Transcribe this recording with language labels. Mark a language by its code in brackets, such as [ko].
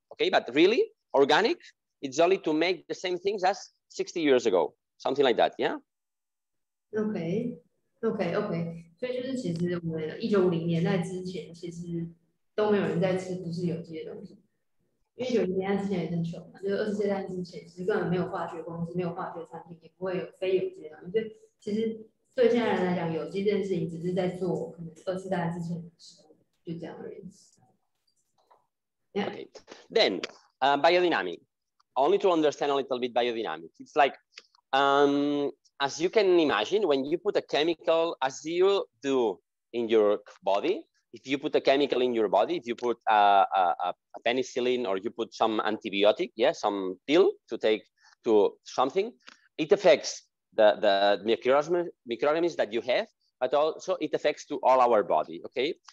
[en] Okay, but really organic, it's only to make the same things as 60 years ago, something like that. Yeah. [zh] OK， 所以就是其实我们1950年代之前，其实都没有人在吃不是有机的东西，因为1950年代之前也很穷嘛，就是20世纪代之前，其实根本没有化学公司，没有化学产品，也不会有非有机的东西。所以其实对现在人来讲，有机这件事情只是在做可能20世纪代之前的事，就这样而已。 [en] Yeah. Okay. Then biodynamic. Only to understand a little bit biodynamics. It's like, as you can imagine, when you put a chemical, as you do in your body, if you put a chemical in your body, if you put a penicillin or you put some antibiotic, yeah, some pill to take to something, it affects the microorganisms that you have, but also it affects to all our body, okay?